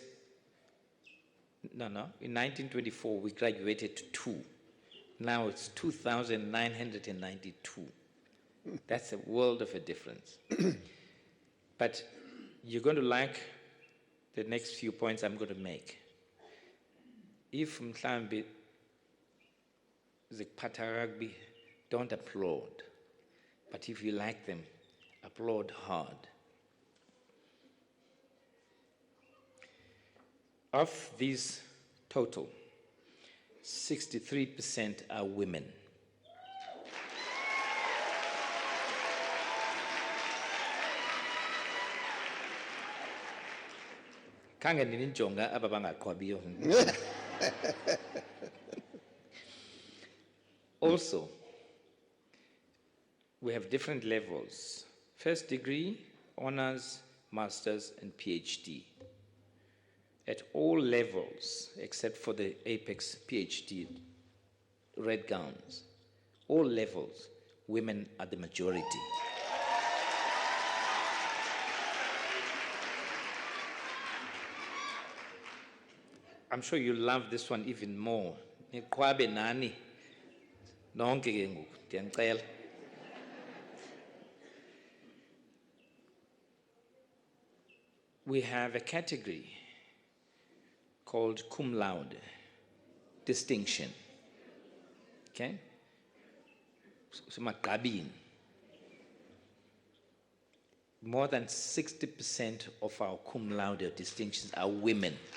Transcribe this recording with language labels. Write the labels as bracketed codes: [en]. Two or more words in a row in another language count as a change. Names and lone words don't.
[en] In 1924 we graduated 2. Now it's 2,992. That's a world of a difference. But you're going to like the next few points I'm going to make. If [xh] mhlambi zikuphatha [en] rugby, don't applaud. But if you like them, applaud hard. Of these total, 63% are women. [xh] Khange nininjonga aba bangaqhwabiyo. [en] Also, we have different levels. First degree, honors, masters, and PhD. At all levels, except for the apex PhD, red gowns, all levels, women are the majority. I'm sure you love this one even more. [xh] Niqhwabe nani nonke ke ngoku ndiyanicela. [en] We have a category called cum laude, distinction. Okay? So more than 60% of our cum laude distinctions are women.